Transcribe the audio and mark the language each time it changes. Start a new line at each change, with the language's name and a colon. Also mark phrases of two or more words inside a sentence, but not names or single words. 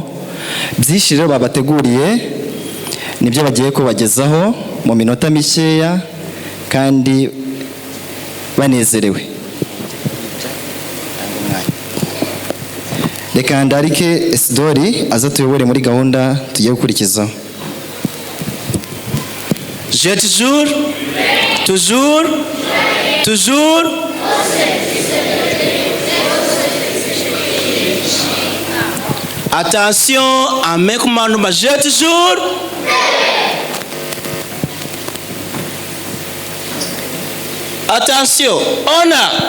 Kinyarwanda: Byinshi rero babateguriye nibyo bagiye kubagezaho mu minota mikeya kandi banezerewe. Reka ndarike Isidori aza tuyobore muri gahunda tugiye gukurikizaho.
French: J'ai toujours attention à mes commandements. J'ai toujours attention, on a